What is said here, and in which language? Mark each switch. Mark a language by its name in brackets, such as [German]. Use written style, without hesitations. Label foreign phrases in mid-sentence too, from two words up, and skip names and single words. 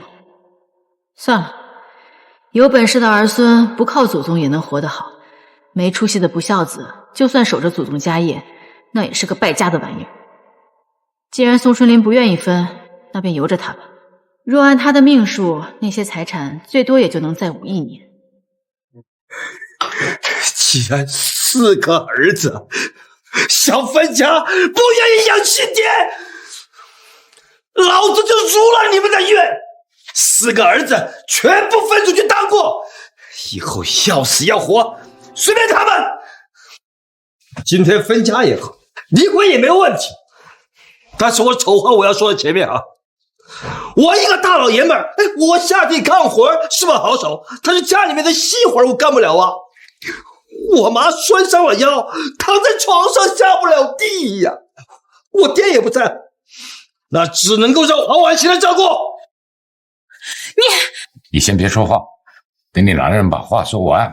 [Chinese] 算了，有本事的兒孫不靠祖宗也能活得好，沒出息的不孝子就算守着祖宗家業，那也是個敗家的玩意兒。既然宋春林不願意分，那便由着他吧。若按他的命數，那些財產最多也就能再5億年。既然4個兒子想分家，不願意養親爹，老子就如了你們的願，4個兒子全部分出去當過，以後要死要活隨便他們。今天分家也好，離婚也沒有問題。但是我醜話我要說在前面啊，我一個大老爺們兒，我下地幹活是把好手，但是家裡面的細活我幹不了啊。我媽摔傷了腰，躺在床上下不了地呀，我爹也不在，那只能夠讓黃婉琪來照顧。你先別說話，等你兩人把話說完。